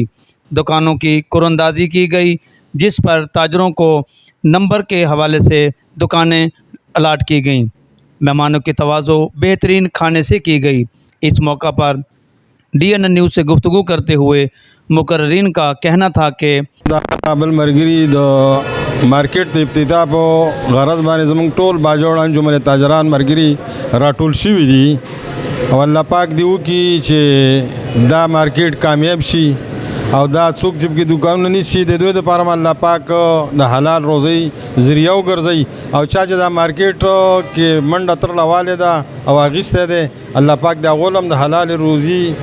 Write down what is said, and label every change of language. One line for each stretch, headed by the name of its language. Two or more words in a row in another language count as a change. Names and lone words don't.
Urdu: دکانوں کی قراندازی کی گئی، جس پر تاجروں کو نمبر کے حوالے سے دکانیں الاٹ کی گئیں۔ مہمانوں کی تواضع بہترین کھانے سے کی گئی۔ اس موقع پر DN نیوز سے گفتگو کرتے ہوئے مقررین کا کہنا تھا کہ
Pashto: قابل مرګري د مارکیټ د افتتاح په غرض باندې زموږ ټول باجوړ انجمن تاجران مرګري راټول شوي دي او الله پاک دی وکړي چې دا مارکیټ کامیاب شي او دا څوک چې پکې دوکانونه نیسي د دوی دپاره هم الله پاک د حلال روزۍ ذریعه وګرځوي او چا چې دا مارکیټ کې منډه ترله والی ده او اخیستی دی الله پاک د هغو هم د حلال روزي